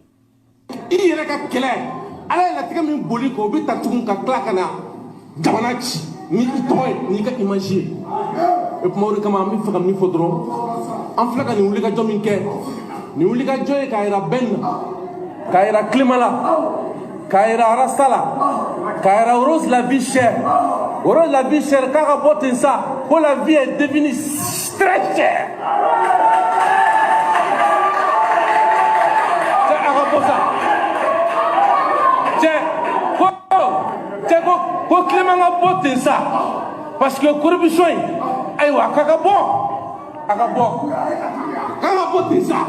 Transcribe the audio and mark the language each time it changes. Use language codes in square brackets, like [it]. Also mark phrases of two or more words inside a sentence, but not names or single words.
[bm] I yɛrɛ ka kɛlɛ ala ye latigɛ min boli k'o bɛ ta tugun ka tila ka na jamana ci ni i tɔgɔ ye n'i ka image ye o tuma o de kama an bɛ fɛ ka min fɔ dɔrɔn an filɛ ka nin wulikajɔ min kɛ nin wulikajɔ ye k'a yira bɛn na k'a yira Kilema la k'a yira Arasta la k'a yira Rose [fr] la vie chère [bm] Rose [fr] la vie chère [bm] k'a ka bɔ ten sa ko [fr] la vie est devenue très chère. [bm] Ko Kilema ka bɔ ten sa [fr] parce que corruption [bm] in ayiwa a ka bɔ k'a ka bɔ ten sa.